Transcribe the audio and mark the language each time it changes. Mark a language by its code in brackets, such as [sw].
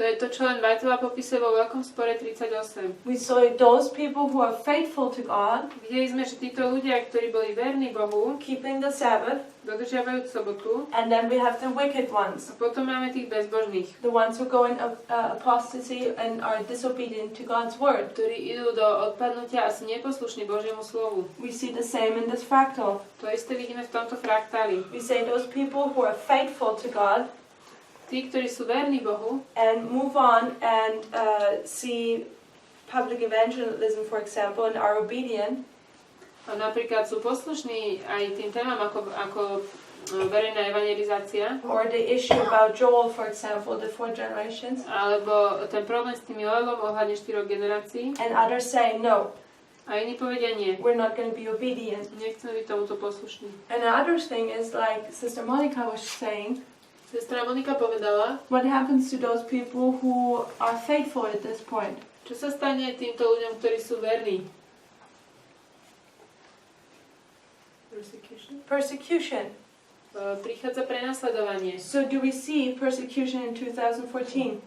[sk] To je to, čo len Whiteová popisuje vo Veľkom spore 38. [en] We saw those people who are faithful to God, [sk] Videli sme, že títo ľudia, ktorí boli verní Bohu, [en] keeping the Sabbath, [sk] dodržiavajú sobotu, [en] and then we have the wicked ones, [sk] a potom máme tých bezbožných, [en] the ones who go in apostasy and are disobedient to God's word. [sk] ktorí idú do odpadnutia a sú neposlušní Božiemu slovu. [en] We see the same in this fractal. [sk] To isté vidíme v tomto fraktáli. [en] We say those people who are faithful to God [sk] Tí, ktorí sú verní Bohu [en] and move on and see public evangelism, for example, and are obedient, [sk] a napríklad sú poslušní aj tým témam ako verejná evangelizácia, [en] or the issue about Joel, for example, the 4 generations, [sk] alebo ten problém s tým Joelom ohľadne 4 generácií, [en] and others say, no, [sk] a iní povedia nie. [en] we're not going to be obedient. [sk] Nechceme byť tomuto poslušní. [en] And another thing is, like Sister Monica was saying, [sk] Sestra Monika povedala, [en] what happens to those people who are faithful at this point? [sk] čo sa stane týmto ľuďom, ktorí sú verní. [en] Persecution. [sk] Prichádza prenasledovanie. [en] So do we see persecution in 2014?